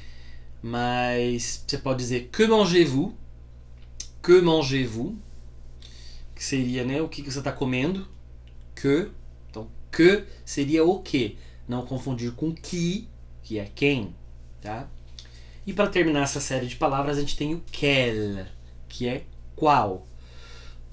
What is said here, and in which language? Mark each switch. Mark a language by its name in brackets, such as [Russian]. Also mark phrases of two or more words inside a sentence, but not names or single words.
[Portuguese] Mas você pode dizer [French] que mangez-vous? Que mangez-vous? [Portuguese] Que seria, né, o que você está comendo? Que. Então, que seria o que. Não confundir com que é quem. Tá? E para terminar essa série de palavras, a gente tem o quel, que é qual.